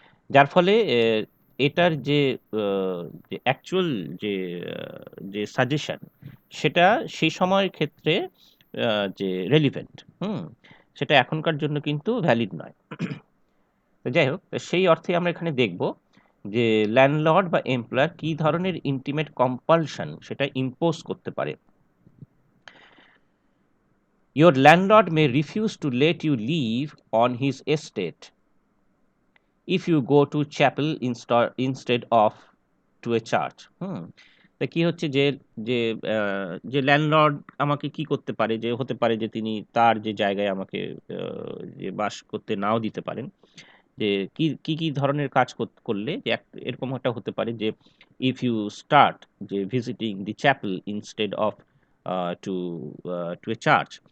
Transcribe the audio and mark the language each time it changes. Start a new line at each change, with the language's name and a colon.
Bangla: যার ফলে এটার যে যে অ্যাকচুয়াল যে যে সাজেশন, সেটা সেই সময়ের ক্ষেত্রে যে রেলিভেন্ট, সেটা এখনকার জন্য কিন্তু ভ্যালিড নয়। তো যাই হোক, সেই অর্থে আমরা এখানে দেখব যে ল্যান্ডলর্ড বা এমপ্লয়ার কি ধরনের ইন্টিমেট কম্পালশন সেটা ইম্পোজ করতে পারে।
English: Your landlord may refuse to let you live on his estate if you go to chapel instead of to a church.
Bangla: তা কি হচ্ছে যে যে যে ল্যান্ডলর্ড আমাকে কি করতে পারে, যে হতে পারে যে তিনি তার যে জায়গায় আমাকে যে বাস করতে নাও দিতে পারেন। যে কি কি কি ধরনের কাজ করলে, যে এরকম একটা হতে পারে যে
English: If you start যে visiting the chapel instead of to to a church.